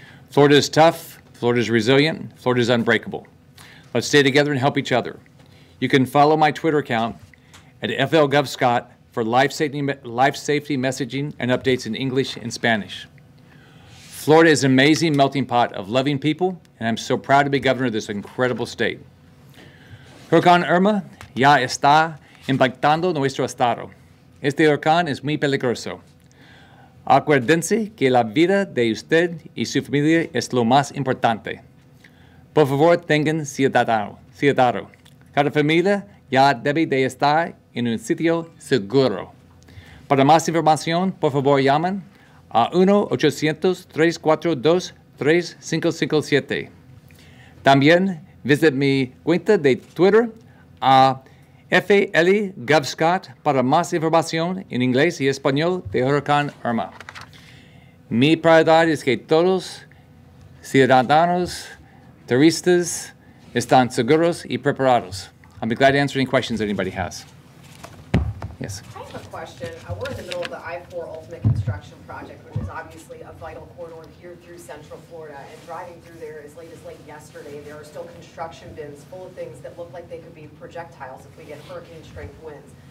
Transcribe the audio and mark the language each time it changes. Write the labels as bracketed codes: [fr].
[en] Florida is tough, Florida is resilient, Florida is unbreakable. Let's stay together and help each other. You can follow my Twitter account at FLGovScott for life safety messaging and updates in English and Spanish. Florida is an amazing melting pot of loving people, and I'm so proud to be governor of this incredible state. [es] Huracán Irma ya está impactando nuestro estado. Este huracán es muy peligroso. Acuérdense que la vida de usted y su familia es lo más importante. Por favor, tengan cuidado. Cada familia ya debe de estar en un sitio seguro. Para más información, por favor, llamen a 1-800-342-3557. También visite mi cuenta de Twitter a FLGovScott para más información en inglés y español de Huracán Irma. Mi prioridad es que todos ciudadanos, turistas, están seguros y preparados. [en] I'll be glad to answer any questions anybody has. Yes. I have a question. We're in the middle of the I-4 Ultimate Construction Project, which is obviously a vital corridor here through Central Florida. And driving through there as late yesterday, there are still construction bins full of things that look like they could be projectiles if we get hurricane-strength winds.